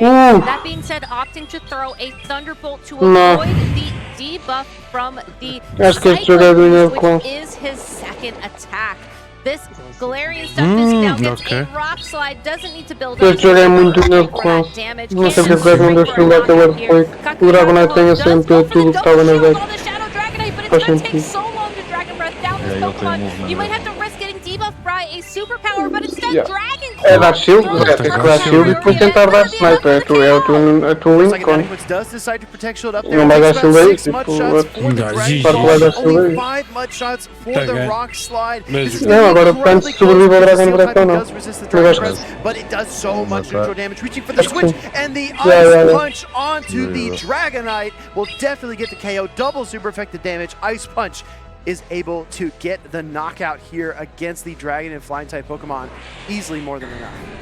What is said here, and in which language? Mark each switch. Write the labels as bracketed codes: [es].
[en] That being said, opting to throw a Thunderbolt to avoid the debuff from the Cyclone, which is his second attack. This Galarian Stunfisk now gets a Rock Slide, doesn't need to build up damage. [pt] Não sei porque não deu shield àquele Earthquake. O Dragonite tem sempre tudo que estava na deck. Faz sentido. [en] You might have to risk getting debuffed by a superpower, but instead Dragon Claw. [pt] É dar shield, tem que dar shield e depois tentar dar sniper. É o teu Lincoln. Não vai dar shield aí, tipo, parte vai dar shield aí. Não, agora depende se sobrevive ao Dragon Breath ou não. Eu acho que [en] but it does so much neutral damage, reaching for the switch, and the Ice Punch onto the Dragonite will definitely get the KO. Double super effective damage. Ice Punch is able to get the knockout here against the Dragon and Flying type Pokemon. Easily more than enough.